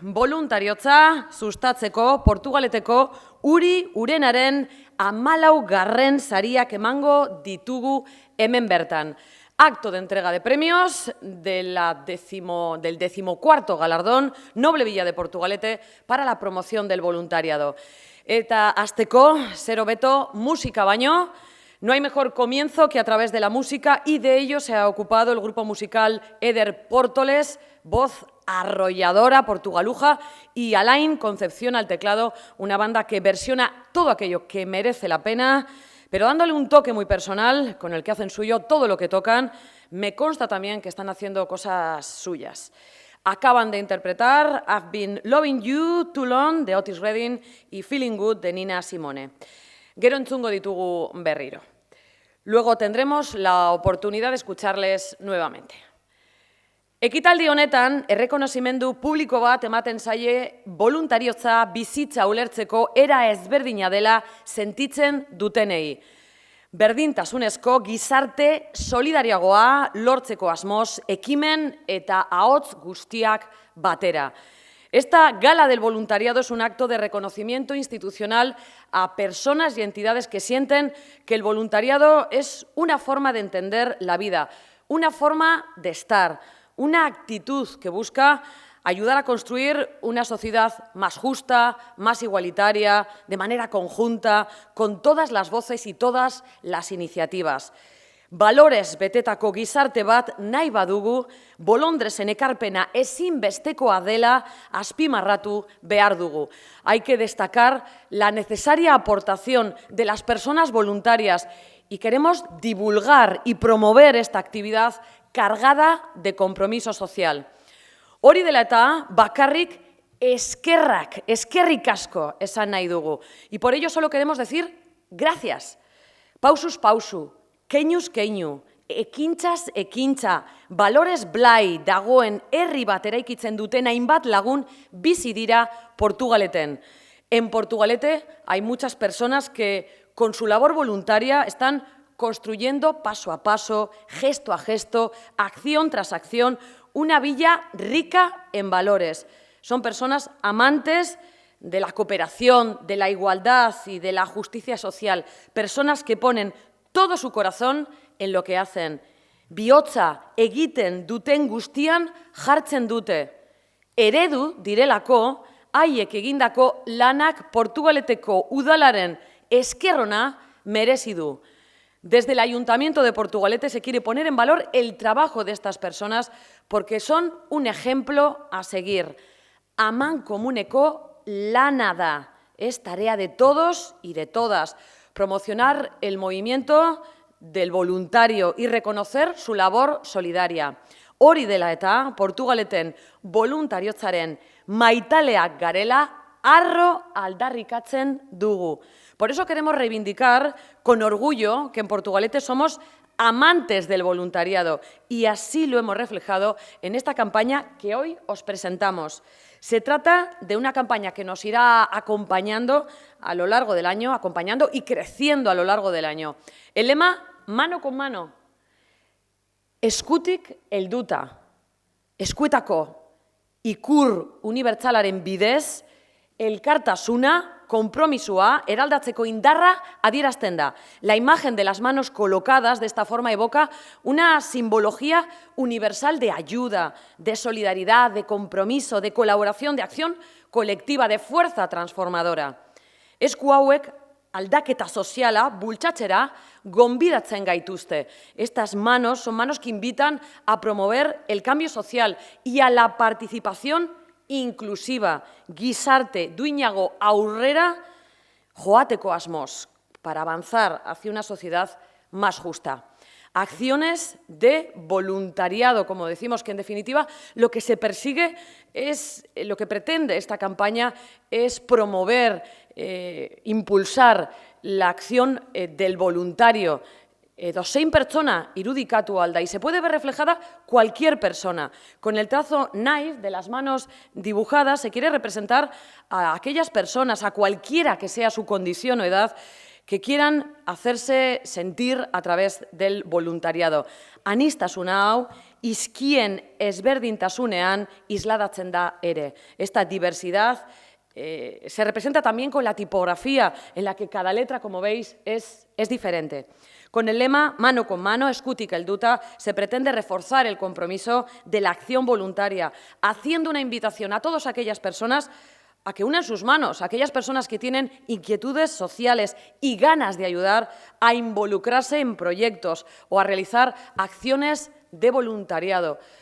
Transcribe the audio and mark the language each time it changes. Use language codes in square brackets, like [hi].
[eu] Voluntariotza sustatzeko Portugaleteko urenaren 14. sariak emango ditugu hemen bertan. [es] Acto de entrega de premios del 14º galardón Noble Villa de Portugalete para la promoción del voluntariado. [eu] Eta hasteko, zer hobeto, musika baino. [es] No hay mejor comienzo que a través de la música y de ello se ha ocupado el grupo musical Eder Pórtoles, voz arrolladora portugaluja, y Alain Concepción al teclado, una banda que versiona todo aquello que merece la pena, pero dándole un toque muy personal con el que hacen suyo todo lo que tocan. Me consta también que están haciendo cosas suyas. Acaban de interpretar I've Been Loving You Too Long de Otis Redding y Feeling Good de Nina Simone. [eu] Gero entzungo ditugu berriro. [es] Luego tendremos la oportunidad de escucharles nuevamente. [eu] Ekitaldi honetan, errekonozimendu publiko bat ematen zaie voluntariotza bizitza ulertzeko era ezberdina dela sentitzen dutenei. Berdintasunezko gizarte solidariagoa lortzeko asmoz, ekimen eta ahots guztiak batera. [es] Esta gala del voluntariado es un acto de reconocimiento institucional a personas y entidades que sienten que el voluntariado es una forma de entender la vida, una forma de estar, una actitud que busca ayudar a construir una sociedad más justa, más igualitaria, de manera conjunta, con todas las voces y todas las iniciativas. [eu] Valores betetako gizarte bat nahi badugu, bolondresen ekarpena ezinbestekoa dela azpimarratu behar dugu. [es] Hay que destacar la necesaria aportación de las personas voluntarias y queremos divulgar y promover esta actividad cargada de compromiso social. [eu] Hori dela eta bakarrik eskerrik asko esan nahi dugu. [es] Y por ello solo queremos decir gracias. [eu] Pausuz pausu, keinuz keinu, ekintzaz ekintza, balores blai dagoen herri bat eraikitzen duten hainbat lagun bizi dira Portugaleten. [es] En Portugalete hay muchas personas que con su labor voluntaria están construyendo paso a paso, gesto a gesto, acción tras acción, una villa rica en valores. Son personas amantes de la cooperación, de la igualdad y de la justicia social, personas que ponen todo su corazón en lo que hacen. [eu] Bihotza egiten duten guztian jartzen dute. Eredu direlako, haiek egindako lanak Portugaleteko udalaren eskerrona merezi du. [es] Desde el Ayuntamiento de Portugalete se quiere poner en valor el trabajo de estas personas porque son un ejemplo a seguir. [eu] Amankomuneko lana da. [es] Es tarea de todos y de todas promocionar el movimiento del voluntario y reconocer su labor solidaria. [eu] Hori dela eta Portugaleten voluntariotzaren maitaleak garela harro aldarrikatzen dugu. [es] Por eso queremos reivindicar con orgullo que en Portugalete somos amantes del voluntariado y así lo hemos reflejado en esta campaña que hoy os presentamos. Se trata de una campaña que nos irá acompañando a lo largo del año, acompañando y creciendo a lo largo del año. El lema, mano con mano, [eu] eskutik helduta, eskuetako ikur unibertsalaren bidez, elkartasuna, compromisua, eraldatzeko indarra adierazten da. [es] La imagen de las manos colocadas de esta forma evoca una simbología universal de ayuda, de solidaridad, de compromiso, de colaboración, de acción colectiva, de fuerza transformadora. [eu] Esku hauek aldaketa soziala bultzatzera gonbidatzen gaituzte. [es] Estas manos son manos que invitan a promover el cambio social y a la participación inclusiva, [eu] gizarte duinago aurrera joateko asmoz, [es] para avanzar hacia una sociedad más justa. Acciones de voluntariado, como decimos, que en definitiva lo que se persigue es, lo que pretende esta campaña es promover, impulsar la acción del voluntario. [eu] Edozein pertsona irudikatu alda [es] y se puede ver reflejada cualquier persona. Con el trazo knife de las manos dibujadas se quiere representar a aquellas personas, a cualquiera que sea su condición o edad, que quieran hacerse sentir a través del voluntariado. [eu] Aniztasuna hau, izkien ezberdintasunean isladatzen da ere. [es] Esta diversidad se representa también con la tipografía, en la que cada letra, como veis, es diferente. Con el lema mano con mano, [eu] eskutik helduta, [es] se pretende reforzar el compromiso de la acción voluntaria, haciendo una invitación a todas aquellas personas a que unan sus manos, a aquellas personas que tienen inquietudes sociales y ganas de ayudar a involucrarse en proyectos o a realizar acciones de voluntariado.